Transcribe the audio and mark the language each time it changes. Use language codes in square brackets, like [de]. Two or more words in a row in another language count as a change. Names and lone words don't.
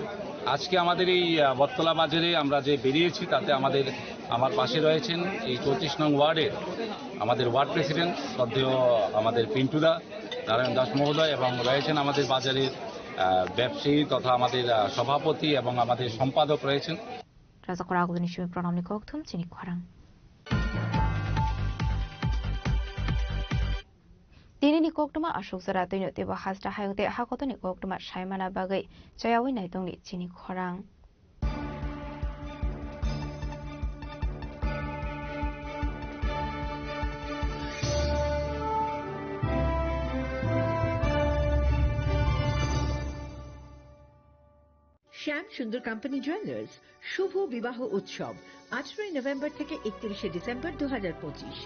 [bn] আজকে আমাদের এই বটতলা বাজারে আমরা যে বেরিয়েছি তাতে আমার পাশে রয়েছেন এই 34 নং ওয়ার্ডের আমাদের ওয়ার্ড প্রেসিডেন্ট শ্রদ্ধেয় আমাদের পিন্টুদা, নারায়ণ দাস মহোদয়, এবং রয়েছেন আমাদের বাজারের ব্যবসায়ী তথা আমাদের সভাপতি এবং আমাদের সম্পাদক রয়েছেন। [trp] রাজাখরা আগুন নিশিমি প্রণামী কক্থম চিনি খরাং Dinini koktuma ashok zara toino teba hasda hayongte hakotoni koktuma shaimana bagai chayawi naitongni chini khorang [bn] শ্যাম সুন্দর কোম্পানি জুয়েলার্স শুভ বিবাহ উৎসব 18 নভেম্বর থেকে 31 ডিসেম্বর 2025।